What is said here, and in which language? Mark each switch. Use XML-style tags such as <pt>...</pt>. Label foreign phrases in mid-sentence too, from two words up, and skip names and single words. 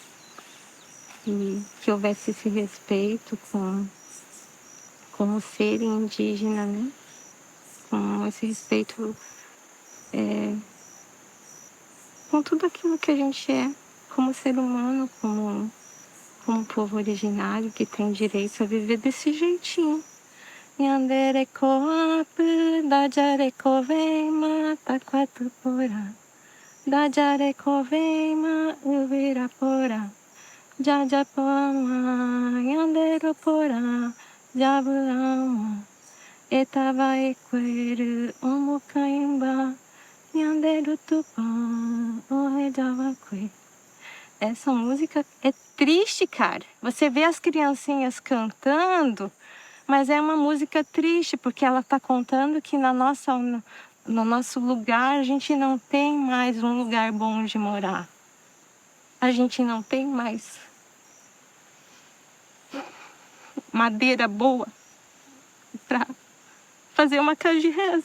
<pt>E que houvesse esse respeito com o ser indígena, né? Com esse respeito com tudo aquilo que a gente é, como ser humano, como povo originário que tem direito a viver desse jeitinho,</pt> <gn>Yandere koapu, dajare koveima, taquatupora. Dajare koveima, uvirapora. Jajapama, yandero pora, jabulama. Etava ekweru, omukaimba, yandero tupan, oredavakwe.</gn> <pt>Essa música é triste, cara. Você vê as criancinhas cantando, mas é uma música triste, porque ela está contando que no nosso lugar a gente não tem mais um lugar bom de morar. A gente não tem mais madeira boa para fazer uma casa de reza.</pt>